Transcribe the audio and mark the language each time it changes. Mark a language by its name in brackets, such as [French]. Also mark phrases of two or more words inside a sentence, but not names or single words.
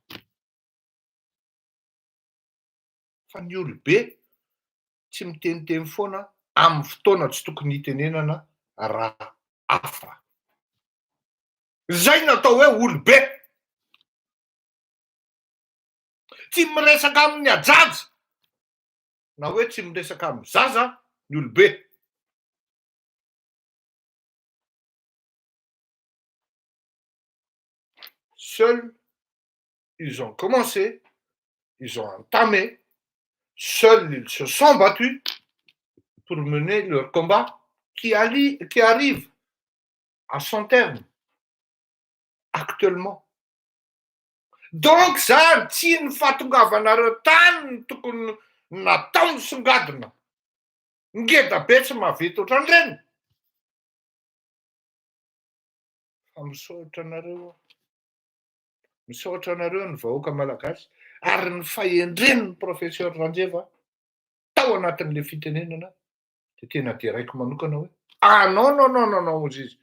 [Malagasy] Fa ny olobe tsy miteniteny foana amin'ny fotoana tsy tokony hitenenana raha hafa. Zay natao hoe olobe. Tsy miresaka amin'ny ajaja, na hoe tsy miresaka amin'ny zaza ny olobe. [French] Seuls, ils ont commencé, ils ont entamé, seuls ils se sont battus pour mener leur combat qui arrive à son terme actuellement. [Malagasy] Donc zany tsy ny fahatongavanareo tany ny tokony natao nisongadina. Ngeda be tsy mahavita ohatran'ireny. Fa misaotra anareo ny vahoaka malagasy ary ny fahendren'ny professeur Randreva tao anatin'le fitenenana de tena deraiko manokana hoe non ozy izy.